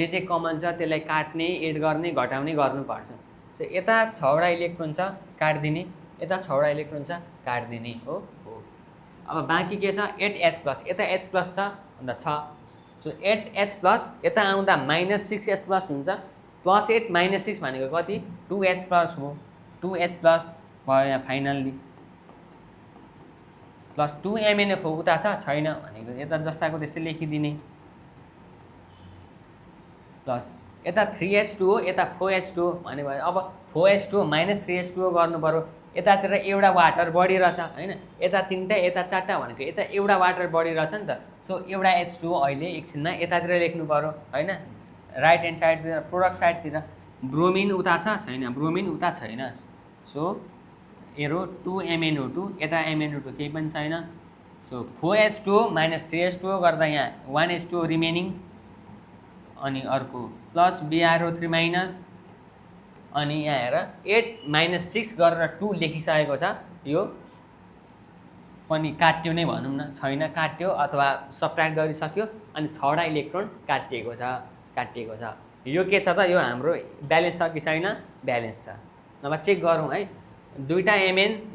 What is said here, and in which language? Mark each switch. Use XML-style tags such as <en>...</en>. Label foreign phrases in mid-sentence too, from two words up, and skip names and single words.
<ne>कमन छ त्यसलाई काट्ने एड गर्ने घटाउने गर्नुपर्छ सो यता 6वटा इलेक्ट्रोन छ काट्दिने यता 6वटा इलेक्ट्रोन छ काट्दिने हो अब बाँकी के छ 8H प्लस यता H प्लस छ भन्दा छ सो 8H प्लस यता आउँदा -6H प्लस हुन्छ प्लस 8 - 6 भनेको कति 2H प्लस हो 2H प्लस भयो यहाँ</ne> <en>finally plus</en> <ne>2MnO4 उता छैन भनेको यता जस्ताको त्यसै लेखिदिने प्लस यता 3H2O यता 4H2O भनेको अब 4H2O - 3H2O गर्नु पर्यो यतातिर एउटा वाटर बढिरहेछ हैन यता तीनटा यता चारटा भनेको यता एउटा वाटर बढिरहेछ नि त सो एउटा H2O अहिले एकछिनमा यतातिर लेख्नु पर्यो हैन</ne> <en>right hand side product side</en> <ne>ब्रोमिन उता छैन</ne> <en>so arrow</en> <ne>2MnO2 यता MnO2 केही पनि छैन सो 4H2O - 3H2O गर्दा यहाँ 1H2O रिमेनिङ अनि अर्को प्लस BrO3 माइनस अनि यहाँ हेर 8 - 6 गरेर 2 लेखिसकेको छ यो पनि काट्यो नै भनौँ न छैन काट्यो अथवा सबट्र्याक्ट गरिसक्यो अनि 6वटा इलेक्ट्रोन काटिएको छ यो के छ त यो हाम्रो ब्यालेन्स छ कि छैन ब्यालेन्स छ नभए चेक गरौँ है दुईटा Mn</ne>